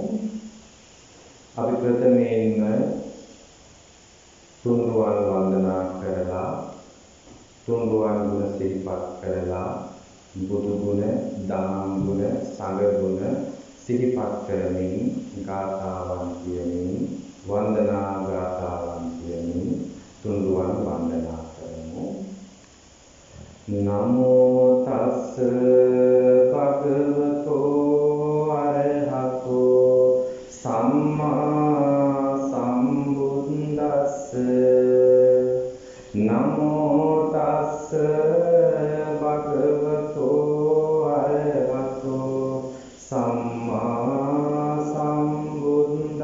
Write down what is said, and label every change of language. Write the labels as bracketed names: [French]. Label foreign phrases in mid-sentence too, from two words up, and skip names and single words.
[Sinhala] අපි ප්‍රථමයෙන්ම තුන්රුවන් වන්දනා කරලා තුන්රුවන් ගුණ සිහිපත් කරලා බුදු ගුණ, දහම් ගුණ, සංඝ ගුණ සිහිපත් කරමින් ගාථාවන් කියමින් වන්දනා ගාථාවන් කියමින් තුන්රුවන් වන්දනා කරමු. [Pali] නමෝ තස්ස භගවතෝ අරහතෝ සම්මා සම්බුද්දස්ස නමෝ තස්ස භගවතෝ අරහතෝ සම්මා සම්බුද්දස්ස